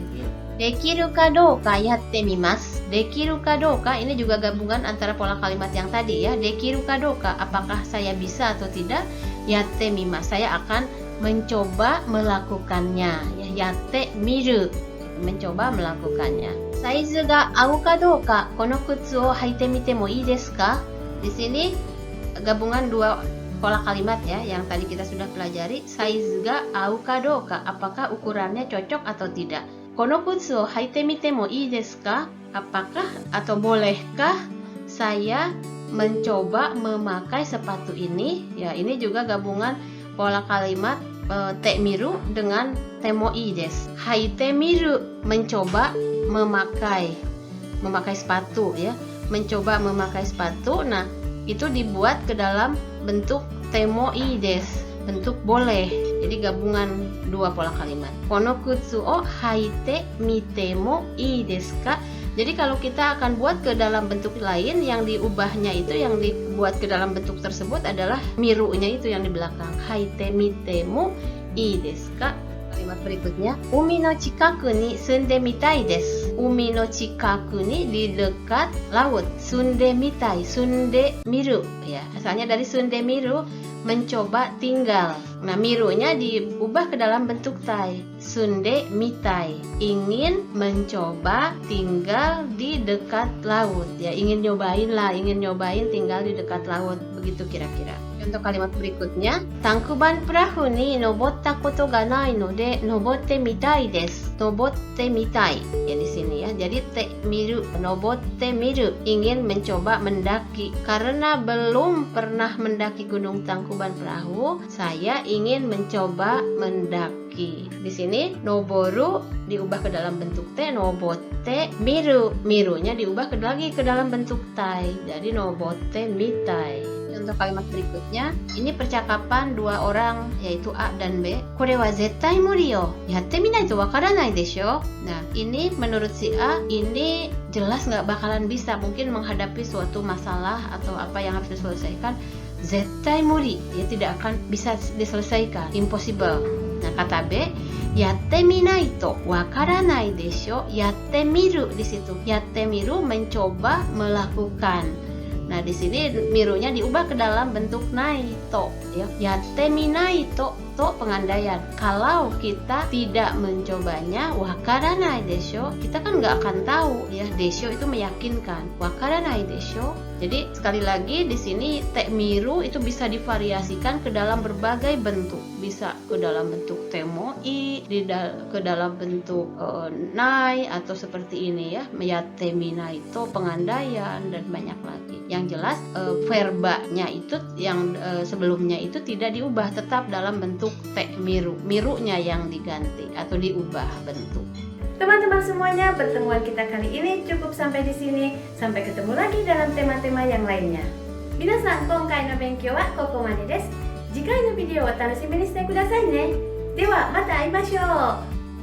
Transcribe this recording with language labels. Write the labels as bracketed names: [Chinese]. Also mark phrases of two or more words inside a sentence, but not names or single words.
[Japanese] できるかどうかやってみます. できるかどうか [Indonesian] ini juga gabungan antara pola kalimat yang tadi ya. [Japanese] できるかどうか, [Indonesian] apakah saya bisa atau tidak? [Japanese] やってみます, [Indonesian] saya akan mencoba melakukannya. Ya, [Japanese] やってみる, [Indonesian] mencoba melakukannya. [Japanese] サイズが合うかどうかこの靴を履いてみてもいいですか? [Indonesian] Di sini gabungan dua pola kalimat ya yang tadi kita sudah pelajari. [Japanese] サイズが合うかどうか, [Indonesian] apakah ukurannya cocok atau tidak. [Japanese] この靴を履いてみてもいいですか, [Indonesian] apakah atau bolehkah saya mencoba memakai sepatu ini. Ya, ini juga gabungan pola kalimat [Japanese] てみる [Indonesian] dengan [Japanese] てもいいです. 履いてみる, [Indonesian] mencoba memakai sepatu ya, mencoba memakai sepatu. Nah, itu dibuat ke dalam bentuk [Japanese] てもいいです, [Indonesian] bentuk boleh. Jadi gabungan dua pola kalimat. [Japanese] この靴を履いてみてもいいですか. [Indonesian] Jadi kalau kita akan buat ke dalam bentuk lain, yang diubahnya itu, yang dibuat ke dalam bentuk tersebut adalah mirunya itu yang di belakang. [Japanese] 履いてみてもいいですか. [Indonesian] Kalimat berikutnya, [Japanese] 海の近くに住んでみたいです. 海の近くに, [Indonesian] di dekat laut. [Japanese] 住んでみたい、住んでみる ya. [Indonesian] Asalnya dari [Japanese] 住んでみる, [Indonesian] mencoba tinggal. Nah, mirunya diubah ke dalam bentuk tai. [Japanese] 住んでみたい, [Indonesian] ingin mencoba tinggal di dekat laut. Ya, ingin nyobain tinggal di dekat laut. Begitu kira-kira. Contoh kalimat berikutnya, [Japanese] Tangkuban perahu に登ったことがないので登ってみたいです. 登ってみたい. [Indonesian] Ya di sini ya. Jadi [Japanese] てみる、登ってみる, [Indonesian] ingin mencoba mendaki. Karena belum pernah mendaki Gunung Tangkuban Perahu, saya ingin mencoba mendaki. Di sini noboru diubah ke dalam bentuk te, [Japanese] 登ってみる. [Indonesian] Mirunya diubah lagi ke dalam bentuk tai. Jadi [Japanese] 登ってみたい. [Indonesian] Contoh kalimat berikutnya, ini percakapan dua orang yaitu A dan B. [Japanese] これは絶対無理よ. やってみないとわからないでしょ. [Indonesian] Nah, ini menurut si A, ini jelas nggak bakalan bisa, mungkin menghadapi suatu masalah atau apa yang harus diselesaikan. [Japanese] 絶対無理, [Indonesian] ya tidak akan bisa diselesaikan, impossible. Nah, kata B, [Japanese] やってみないとわからないでしょ. やってみる [Indonesian] di situ. [Japanese] やってみる [Indonesian] mencoba, melakukan. Nah, di sini mirunya diubah ke dalam bentuk [Japanese] ないと, [Indonesian] ya. [Japanese] やってみないと [Indonesian] pengandaian. Kalau kita tidak mencobanya, [Japanese] わからないでしょ, [Indonesian] kita kan nggak akan tahu, ya. Desho itu meyakinkan. [Japanese] わからないでしょ. [Indonesian] Jadi sekali lagi di sini [Japanese] てみる [Indonesian] itu bisa divariasikan ke dalam berbagai bentuk. Bisa ke dalam bentuk temoi, ke dalam bentuk nai, atau seperti ini ya, [Japanese] やってみないと [Indonesian] pengandaian, dan banyak lagi. Yang jelas verbanya itu yang sebelumnya itu tidak diubah, tetap dalam bentuk [Japanese] てみる. [Indonesian] Mirunya yang diganti atau diubah bentuk. Teman-teman semuanya, pertemuan kita kali ini cukup sampai di sini. Sampai ketemu lagi dalam tema-tema yang lainnya. [Japanese] 皆さん、今回の勉強はここまでです. 次回のビデオは楽しみにしてくださいね. では、また会いましょう.